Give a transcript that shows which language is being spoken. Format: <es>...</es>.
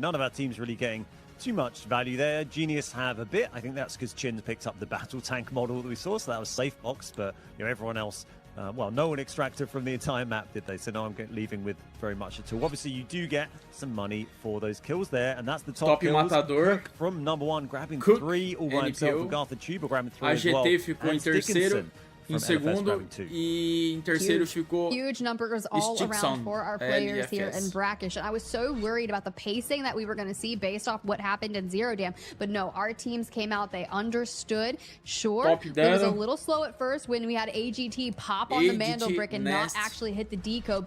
<en>None of our teams really getting too much value there. Genius have a bit. I think that's because Chin picked up the battle tank model that we saw, so that was safe box, but you know, everyone else, well, no one extracted from the entire map, did they? So now I'm leaving with very much at all. Obviously, you do get some money for those kills there, and that's the top kills from number 1, grabbing 3 all by himself. Agartha Tuba grabbing 3 as well.</en> <pt>AGT ficou em terceiro, em segundo, e em terceiro ficou</pt> <en>huge numbers all around for our players here in Brackish. And I was so worried about the pacing that we were going to see based off what happened in 0 Dam. But no, our teams came out, they understood. Sure, it was a little slow at first when we had AGT pop on the Mandel brick and not actually hit the decode.</en>